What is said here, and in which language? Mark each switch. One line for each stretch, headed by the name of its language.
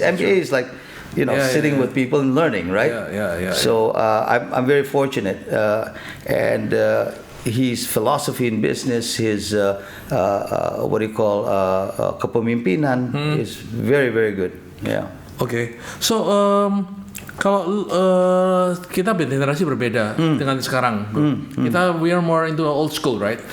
English: MBA is like, sitting with people and learning, right? So I'm very fortunate, and his philosophy in business, his what do you call kepemimpinan is very, very good. Yeah. Okay.
Indonesian: So kalau kita generasi berbeda dengan sekarang, bro.
English: We are more into old school, right?